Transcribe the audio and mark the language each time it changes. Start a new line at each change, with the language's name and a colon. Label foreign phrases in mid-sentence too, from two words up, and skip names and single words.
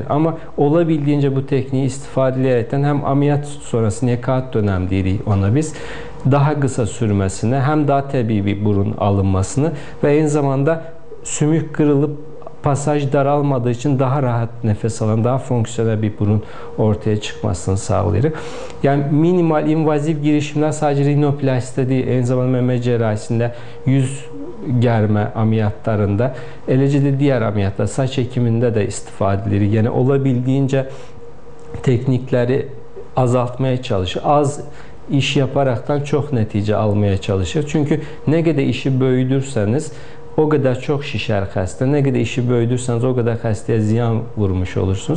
Turkish: Ama olabildiğince bu tekniği
Azerbaijani: istifadə edərkən
Turkish: hem ameliyat sonrası nekat dönem
Azerbaijani: deyirik ona biz,
Turkish: daha kısa sürmesine hem daha təbii bir burun alınmasını ve aynı zamanda sümük kırılıp pasaj daralmadığı için daha rahat nefes alan, daha fonksiyonel bir burun ortaya çıkmasını sağlayır. Yani minimal invaziv girişimler sadece rinoplastikdə değil, aynı zamanda meme cerrahisinde, yüz germe ameliyatlarında,
Azerbaijani: eləcə də diğer ameliyatlar, saç ekimində də istifadə edilir.
Turkish: Yəni olabildiğince teknikleri azaltmaya çalışır. Az iş yaparaktan çok netice almaya çalışır. Çünkü ne kadar işi böyüdürseniz o kadar çok şişer hasta. Ne kadar işi böyüdürseniz o kadar hastaya ziyan vurmuş olursunuz.